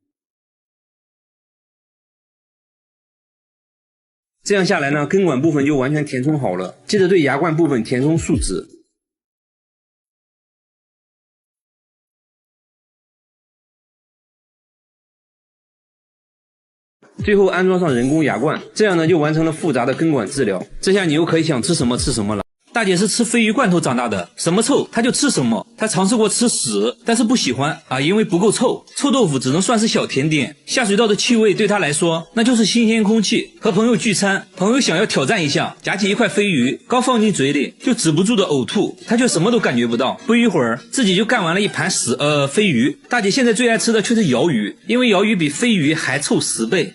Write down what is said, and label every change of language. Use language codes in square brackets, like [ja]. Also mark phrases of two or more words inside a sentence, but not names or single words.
[zh] 這樣下來呢，根管部分就完全填充好了。接着對牙冠部分填充樹脂。最後安裝上人工牙冠，這樣呢就完成了複雜的根管治療。這下你又可以想吃什麼吃什麼了。大姐是吃鯡魚罐頭長大的，什麼臭她就吃什麼。她嘗試過吃屎，但是不喜歡啊，因為不夠臭。臭豆腐只能算是小甜點。下水道的氣味對她來說，那就是新鮮空氣。和朋友聚餐，朋友想要挑戰一下，夾起一塊鯡魚，剛放進嘴裡就止不住的嘔吐，她卻什麼都感覺不到。不一會兒，自己就幹完了一盤鯡魚。大姐現在最愛吃的卻是鰩魚，因為鰩魚比鯡魚還臭10倍。